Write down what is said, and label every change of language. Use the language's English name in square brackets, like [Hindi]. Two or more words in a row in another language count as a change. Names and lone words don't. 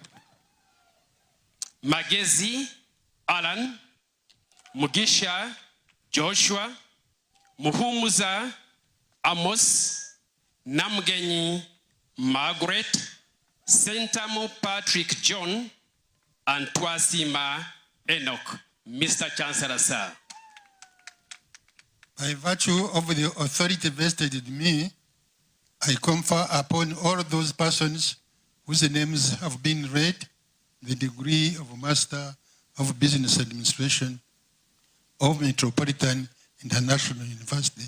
[English] Magezi Alan. Mugisha Joshua. Muhumuza Amos. Namgenyi Margaret. Sentamo Patrick John. And Twasima Enoch. Mr. Chancellor, sir. By virtue of the authority vested in me, I confer upon all those persons whose names have been read the degree of Master of Business Administration of Metropolitan International University.